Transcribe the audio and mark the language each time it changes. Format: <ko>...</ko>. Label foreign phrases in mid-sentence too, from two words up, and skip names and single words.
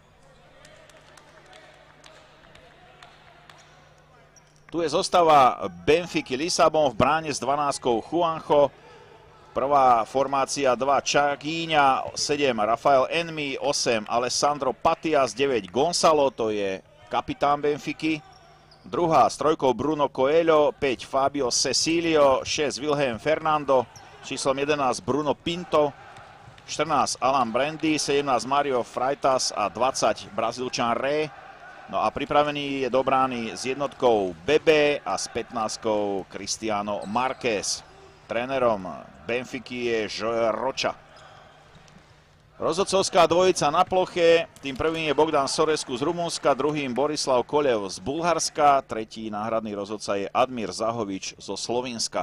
<sk>Tu je zostava Benfiky Lisabon, v bráne s 12 Juanjo. Prvá formácia 2 Čakíňa, 7 Rafael Enmi, 8 Alessandro Patias, 9 Gonzalo, to je kapitán Benfiky. Druhá s trojkou Bruno Coelho, 5 Fabio Cecilio, 6 Wilhelm Fernando, číslom 11 Bruno Pinto, 14 Alan Brandy, 17 Mario Freitas a 20 Brazílčan Ré. No a pripravený je do brány s jednotkou Bebe a s 15 Cristiano Marquez. Trénerom Benfiky je Joel Rocha. Rozhodcovská dvojica na ploche, tým prvým je Bogdan Sorescu z Rumunska, druhým Borislav Kolev z Bulharska, tretí náhradný rozhodca je Admir Zahovič zo Slovinska.</sk>